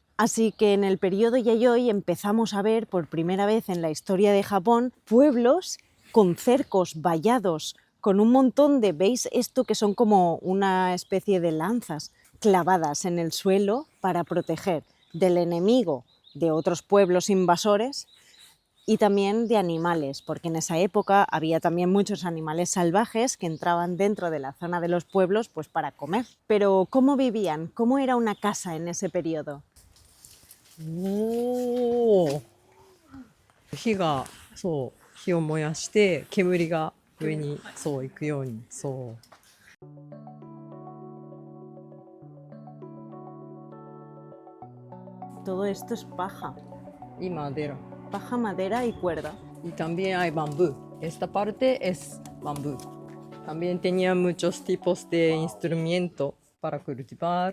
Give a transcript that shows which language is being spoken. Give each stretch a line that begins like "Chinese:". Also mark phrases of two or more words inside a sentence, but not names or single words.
Spanish: Así que en el periodo Yayoi empezamos a ver por primera vez en la historia de Japón pueblos con cercos vallados, con un montón de, ¿veis esto que son como una especie de lanzas clavadas en el suelo para proteger del enemigo de otros pueblos invasores y también de animales, porque en esa época había también muchos animales salvajes que entraban dentro de la zona de los pueblos pues para comer. Pero ¿cómo vivían? ¿Cómo era una casa en ese periodo?
Japanese: おお。火を燃やして煙が上にそう行くようにそう。
Spanish: Todo esto es paja. Y madera. Paja, madera y cuerda. Y también hay bambú. Esta parte es bambú. También tenía muchos tipos de instrumentos para cultivar.